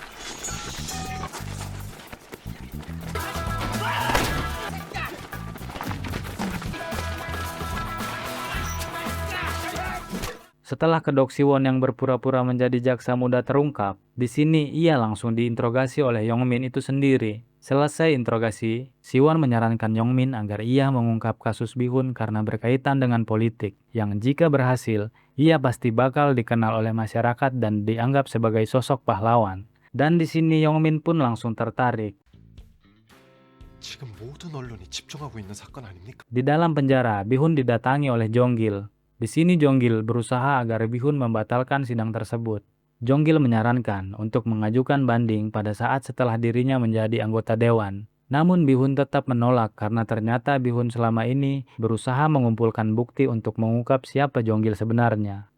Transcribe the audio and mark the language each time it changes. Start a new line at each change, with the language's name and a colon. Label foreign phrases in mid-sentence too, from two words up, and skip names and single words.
Indonesian: Setelah kedok Siwon yang berpura-pura menjadi jaksa muda terungkap, di sini ia langsung diinterogasi oleh Yong-min itu sendiri. Selesai interogasi, Siwon menyarankan Yong-min agar ia mengungkap kasus Bihun karena berkaitan dengan politik, yang jika berhasil, ia pasti bakal dikenal oleh masyarakat dan dianggap sebagai sosok pahlawan. Dan di sini Yong-min pun langsung tertarik.
Korean: 지금 모든 언론이 집중하고 있는 사건 아닙니까?
Indonesian: Di dalam penjara, Bihun didatangi oleh Jonggil. Di sini Jonggil berusaha agar Bihun membatalkan sidang tersebut. Jonggil menyarankan untuk mengajukan banding pada saat setelah dirinya menjadi anggota dewan. Namun Bihun tetap menolak karena ternyata Bihun selama ini berusaha mengumpulkan bukti untuk mengungkap siapa Jonggil sebenarnya.